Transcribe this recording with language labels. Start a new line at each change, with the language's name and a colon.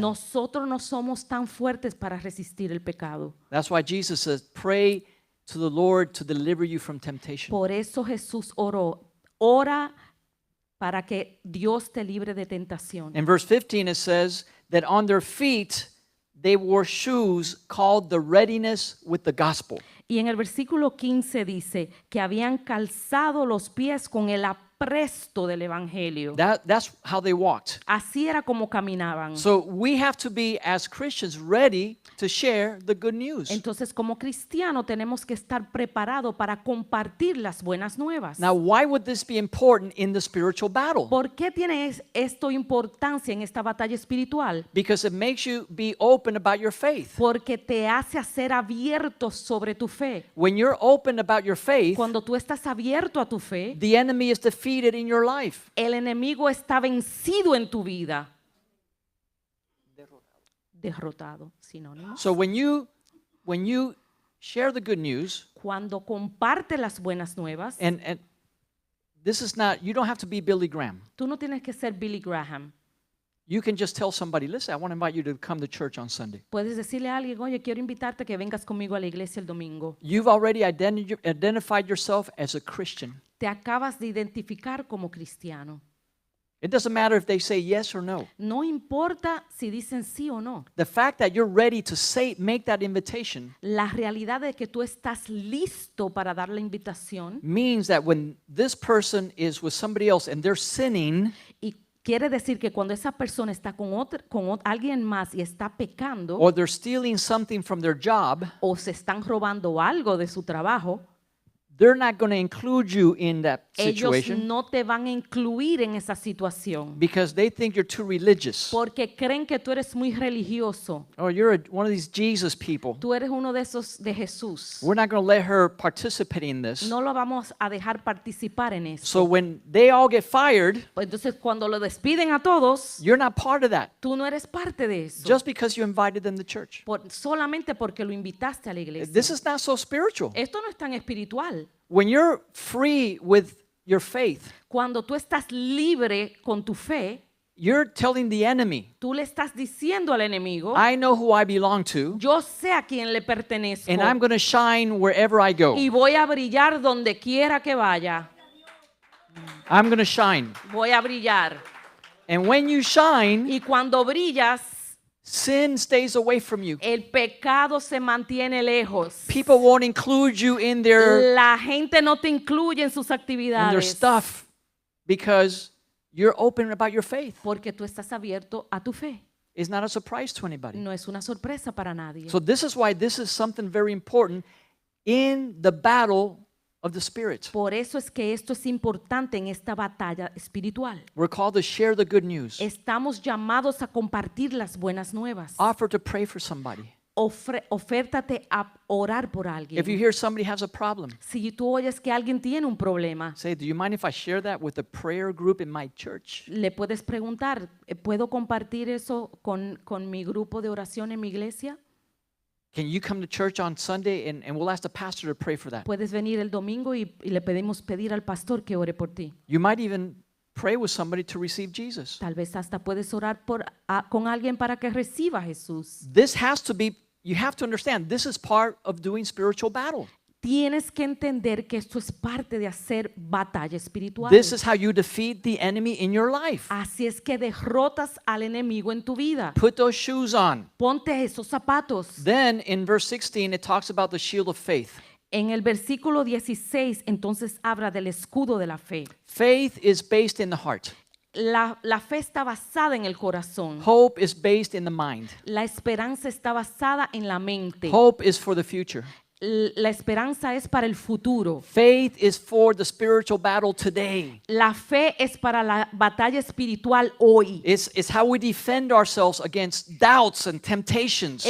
Spanish: Nosotros no somos tan fuertes para resistir el pecado.
English: That's why Jesus says, "Pray to the Lord to deliver you from temptation."
Spanish: Por eso Jesús oró, ora para que Dios te libre de tentación.
English: In verse 15 it says that on their feet they wore shoes called the readiness with the gospel.
Spanish: Y en el versículo 15 dice que habían calzado los pies con el apresto del evangelio.
English: That's how they walked.
Spanish: Así era como caminaban.
English: So we have to be, as Christians, ready to share the good news.
Spanish: Entonces, como cristiano tenemos que estar preparados para compartir las buenas nuevas.
English: Now, why would this be important in the spiritual battle?
Spanish: ¿Por qué tiene esto importancia en esta batalla espiritual?
English: Because it makes you be open about your faith.
Spanish: Porque te hace ser abierto sobre tu fe.
English: When you're open about your faith,
Spanish: Cuando tú estás abierto a tu fe,
English: the enemy is defeated in your life.
Spanish: el enemigo está vencido en tu vida. Derrotado, sinónimo.
English: So when you share the good news,
Spanish: Cuando comparte las buenas nuevas,
English: and this is not, you don't have to be Billy Graham.
Spanish: tú no tienes que ser Billy Graham.
English: You can just tell somebody, "Listen, I want to invite you to come to church on Sunday."
Spanish: Puedes decirle a alguien, oye, quiero invitarte a que vengas conmigo a la iglesia el domingo.
English: You've already identified yourself as a Christian.
Spanish: Te acabas de identificar como cristiano.
English: It doesn't matter if they say yes or no.
Spanish: No importa si dicen sí o no.
English: The fact that you're ready to make that invitation
Spanish: La realidad de que tú estás listo para dar la invitación
English: means that when this person is with somebody else and they're sinning,
Spanish: y quiere decir que cuando esa persona está con alguien más y está pecando
English: or they're stealing something from their job,
Spanish: o se están robando algo de su trabajo,
English: they're not going to include you in that
Spanish: ellos
English: situation
Spanish: no te van a incluir en esa situación
English: because they think you're too religious.
Spanish: porque creen que tú eres muy religioso.
English: Or you're one of these Jesus people.
Spanish: Tú eres uno de esos de Jesús.
English: We're not going to let her participate in this.
Spanish: No lo vamos a dejar participar en eso.
English: So when they all get fired,
Spanish: Entonces, cuando lo despiden a todos,
English: you're not part of that
Spanish: tú no eres parte de eso.
English: just because you invited them to church.
Spanish: Solamente porque lo invitaste a la iglesia.
English: This is not so spiritual.
Spanish: Esto no es tan espiritual.
English: When you're free with your faith,
Spanish: Cuando tú estás libre con tu fe,
English: you're telling the enemy,
Spanish: tú le estás diciendo al enemigo,
English: "I know who I belong to,
Spanish: yo sé a quién le pertenezco
English: and I'm going to shine wherever I go.
Spanish: y voy a brillar donde quiera que vaya.
English: I'm going to shine."
Spanish: Voy a brillar.
English: And when you shine,
Spanish: Y cuando brillas,
English: sin stays away from you.
Spanish: el pecado se mantiene lejos.
English: People won't include you in their
Spanish: La gente no te incluye en sus actividades
English: stuff because you're open about your faith.
Spanish: porque tú estás abierto a tu fe.
English: It's not a surprise to anybody.
Spanish: No es una sorpresa para nadie.
English: So this is why this is something very important in the battle of the Spirit.
Spanish: Por eso es que esto es importante en esta batalla espiritual.
English: We're called to share the good news.
Spanish: Estamos llamados a compartir las buenas nuevas.
English: Offer to pray for somebody.
Spanish: ofértate a orar por alguien.
English: If you hear somebody has a problem,
Spanish: Si tú oyes que alguien tiene un problema,
English: say, do you mind if I share that with the prayer group in my church?
Spanish: le puedes preguntar, ¿puedo compartir eso con mi grupo de oración en mi iglesia?
English: Can you come to church on Sunday and we'll ask the pastor to pray for that?
Spanish: Puedes venir el domingo y le pedimos pedir al pastor que ore por ti.
English: You might even pray with somebody to receive Jesus.
Spanish: Tal vez hasta puedes orar con alguien para que reciba a Jesús.
English: This has to be, you have to understand, this is part of doing spiritual battle.
Spanish: Tienes que entender que esto es parte de hacer batalla espiritual.
English: This is how you defeat the enemy in your life.
Spanish: Así es que derrotas al enemigo en tu vida.
English: Put those shoes on.
Spanish: Ponte esos zapatos.
English: Then in verse 16, it talks about the shield of faith.
Spanish: En el versículo 16, entonces habla del escudo de la fe.
English: Faith is based in the heart.
Spanish: La fe está basada en el corazón.
English: Hope is based in the mind.
Spanish: La esperanza está basada en la mente.
English: Hope is for the future.
Spanish: La esperanza es para el futuro.
English: Faith is for the spiritual battle today.
Spanish: La fe es para la batalla espiritual hoy.
English: It's how we defend ourselves against doubts and temptations.